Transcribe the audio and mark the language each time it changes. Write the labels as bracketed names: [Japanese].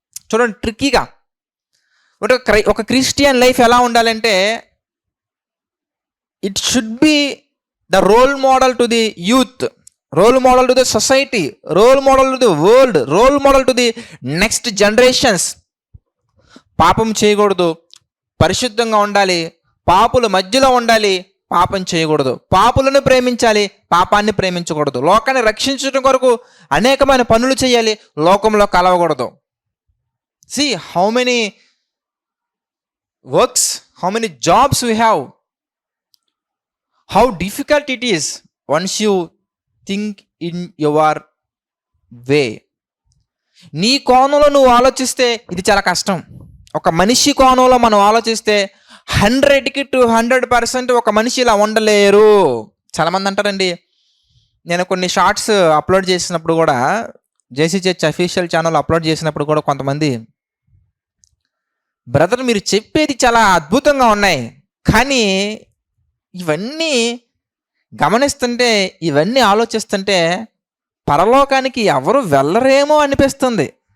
[Telugu] చూడండి, ట్రిక్కీగా ఒక Christian life ఎలా ఉండాలంటే [English] It should be the role model to the youth, role model to the society, role model to the world, role model to the next generations. [Telugu] పాపం చేయకూడదు, పరిశుద్ధంగా ఉండాలి, పాపుల మధ్యలో ఉండాలి, పాపం చేయకూడదు, పాపులను ప్రేమించాలి, పాపాన్ని ప్రేమించకూడదు, లోకాన్ని రక్షించడం కొరకు అనేకమైన పనులు చేయాలి, లోకంలో కలవకూడదు. [English] See how many works, how many jobs we have, how difficult it is once you think in your way. [Telugu] నీ కోణంలో నువ్వు ఆలోచిస్తే ఇది చాలా కష్టం. ఒక మనిషి కోణంలో మనం ఆలోచిస్తే 100కి 200% ఒక మనిషి ఇలా ఉండలేరు. చాలామంది అంటారండి, నేను కొన్ని షార్ట్స్ అప్లోడ్ చేసినప్పుడు కూడా, జేసీ చర్చ్ అఫీషియల్ ఛానల్ అప్లోడ్ చేసినప్పుడు కూడా కొంతమంది, బ్రదర్ మీరు చెప్పేది చాలా అద్భుతంగా ఉన్నాయి, కానీ ఇవన్నీ గమనిస్తుంటే, ఇవన్నీ ఆలోచిస్తుంటే పరలోకానికి ఎవరు వెళ్ళరేమో అనిపిస్తుంది.